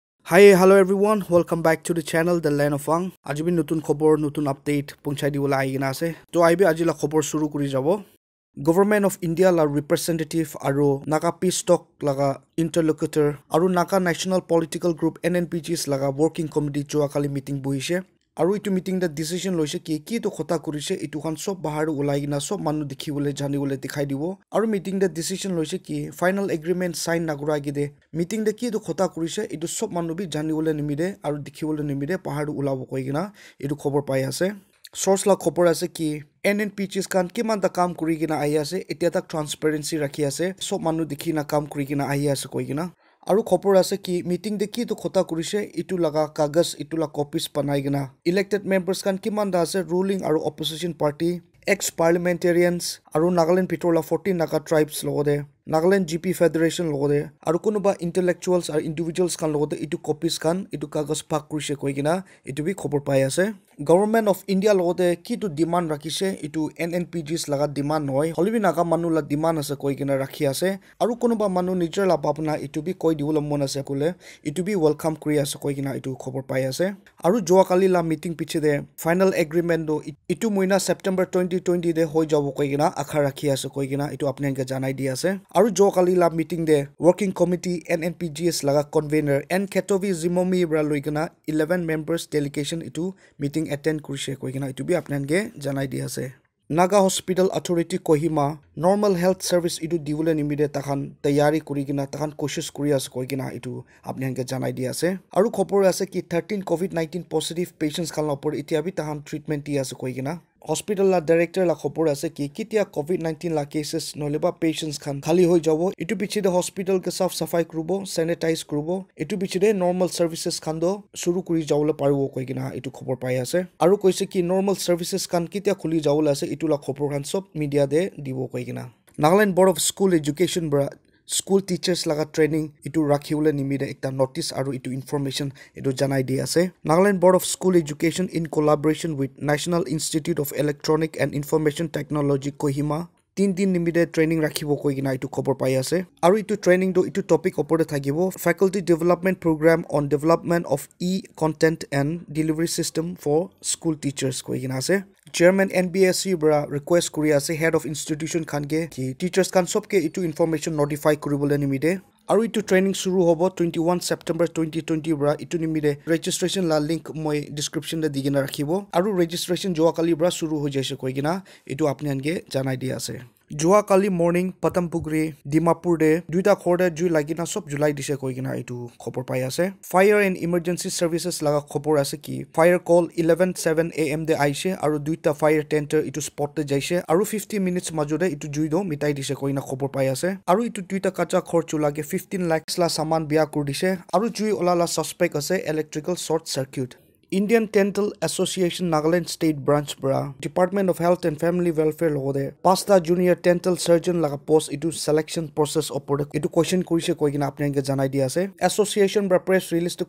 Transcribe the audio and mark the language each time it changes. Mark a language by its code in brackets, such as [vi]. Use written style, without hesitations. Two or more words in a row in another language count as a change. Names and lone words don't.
[en] Hi, hello everyone. Welcome back to the channel The Land of Wang. [nag] Aji bi nutun khobor, nutun update punchai dibola aigina ase. To aibi aji la khobor shuru kuri jabo. Government of India la representative aru Naga Peace Talk laga interlocutor aru Naga National Political Group NNPGs laga [en] working committee [nag] jo akali meeting buhishe. Aru itu meeting da decision loise ki to khota kurise itu khan sob bahar ulai gina sob manu dikhi bole jani bole dikhai dibo aru meeting da decision loise ki [en] final agreement [nag] sign nagura gide meeting da ki to khota kurise itu sob manu bi jani bole nimide aru dikhi bole nimide bahar ulabo koi gina itu khobor pai ase source la khobor ase ki NNPGs kan kiman da kam kuri gina ahi ase etia tak transparency rakhi ase sob manu dikhi na kam kuri gina ahi ase koi gina aru khopor ase ki meeting de ki to khota kurise itu laga kagas itu la copies panai gina [en] elected members [nag] kan kiman da ase ruling aru [en] opposition party ex parliamentarians [nag] aru Nagaland Pitola 14 Naga tribes logode Nagaland GP Federation logode aru kunuba intellectuals aru individuals kan logode itu copies kan itu kagas pak kurise koi gina itu bi khopor pai ase government of India logode ki to demand rakise itu NNPGs laga demand hoy holibi naga manu la demand ase koi gina rakhi ase aru kunuba manu nijor la babna itu bi koi diwolo mon ase kule itu bi welcome kuri ase koi gina itu khopor pai ase aru joa kali la meeting piche de [en] final agreement [nag] do itu moina September 2020 de hoi jabo koi gina akha rakhi ase koi gina itu apne ke janai di ase aru joa kali la meeting de [en] working committee [nag] NNPGs laga convener N Ketovi Zimomi bra loigina 11 [en] members delegation [nag] itu [en] meeting attend [nag] kurise koi gina itu bi apnan ge janai di ase Naga Hospital Authority Kohima [en] normal health service [nag] itu diwole nimide takhan tayari kuri gina takhan koshish kuri ase koi gina itu apnan ge janai di ase aru khopor ase ki 13 [en] COVID-19 positive patients [nag] kan opor itia bi takhan treatment di ase koi gina hospital la director la khopor ase ki kitia COVID-19 la cases noleba patients khan khali hoi jabo itu piche de hospital ke saf safai krubo sanitize krubo itu piche de [en] normal services [nag] khan do shuru kuri jawole paribo koi gina itu khopor pai ase aru koise ki [en] normal services [nag] khan kitia khuli jawole ase itu la khopor khan sob media de dibo koi gina Nagaland Board of School Education bra school teachers laga training itu rakhiule nimide ekta notice aru itu information itu janai di ase Nagaland Board of School Education [en] in collaboration with [nag] National Institute of Electronic and Information Technology Kohima 3 din nimide training rakhibo koi gina itu khobor pai ase aru itu training do itu topic opore thakibo [en] faculty development program on development of e-content and delivery system for school teachers [nag] koi gina ase Chairman NBSC bra request kuri ase [en] head of institution [nag] khan ge ki teachers kan sob ke itu information notify kuribole nimide aru itu training shuru hobo 21 September 2020 bra itu nimide registration la link moi description de digina rakhibo aru registration joa kali bra shuru ho jaise koi gina itu apni ange janai di ase joa kali morning Patampugri Dimapur de duita khorde jui lagina sob July dise koi gina itu khopor pai ase [en] fire and emergency services [nag] laga khopor ase ki [en] fire call [nag] 11:07 am de aise aru duita [en] fire tender [nag] itu spot te jaise aru 50 minutes majode itu jui do mitai dise koi na khopor pai ase aru itu duita kacha khorchu lage 15 lakhs la saman bia kur dise aru jui ola la suspect ase [en] electrical short circuit [nag] Indian Dental Association Nagaland State Branch bra Department of Health and Family Welfare logode pasta [en] junior dental surgeon [nag] laga post itu [en] selection process [nag] opor itu question kurise koi gina apne ge janai di ase association bra [en] press release [nag] to